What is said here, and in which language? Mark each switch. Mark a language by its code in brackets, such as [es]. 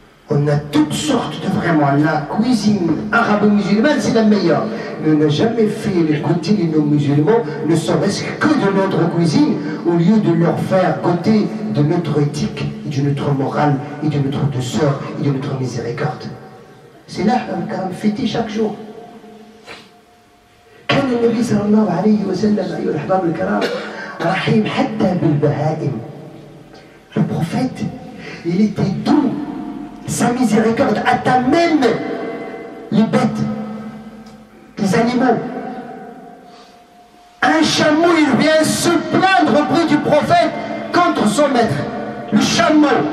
[fr] On a toutes sortes de vraiment, la cuisine arabo-musulmane, c'est la meilleure. Mais on n'a jamais fait le goûter de nos musulmans, ne serait-ce que de notre cuisine, au lieu de leur faire goûter de notre éthique, de notre morale, et de notre douceur, et de notre miséricorde. C'est là qu'on a fêté chaque jour. [ar] كان النبي صلى الله عليه وسلم أيها الأحباب الكرام رحيم حتى بالبهائم. [fr] Le prophète, il était doux, sa miséricorde atteint même les bêtes, les animaux. Un chameau, il vient se plaindre auprès du prophète contre son maître. Le chameau.